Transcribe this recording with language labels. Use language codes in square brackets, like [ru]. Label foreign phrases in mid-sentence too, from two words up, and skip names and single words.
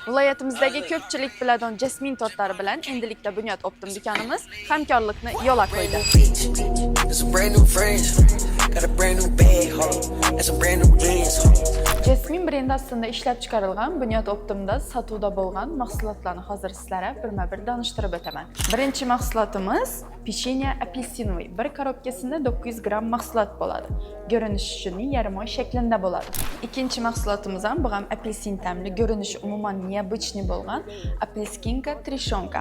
[uz] Viloyatimizdagi ko'pchilik biladigan jasmin tortlari bilan endilikda Bunyod Optim do'konimiz hamkorlikni yo'lga qo'ydi. [en] Got some brand new friends, got a brand new bag, and some brand new ends. [uz] Jasmin brendi ostida ishlab chiqarilgan Bunyod Optimda sotuvda bo'lgan mahsulotlarni hozir sizlarga birma-bir tanishtirib o'taman. Birinchi mahsulotimiz [ru] печенье апельсиновый. [uz] Bir korobkasida 900 gram mahsulot bo'ladi. Ko'rinishi shunning yarimoy shaklida bo'ladi. Ikkinchi mahsulotimiz ham bu ham apelsin ta'mli, ko'rinishi umuman необычный bo'lgan apelskinka trishonka.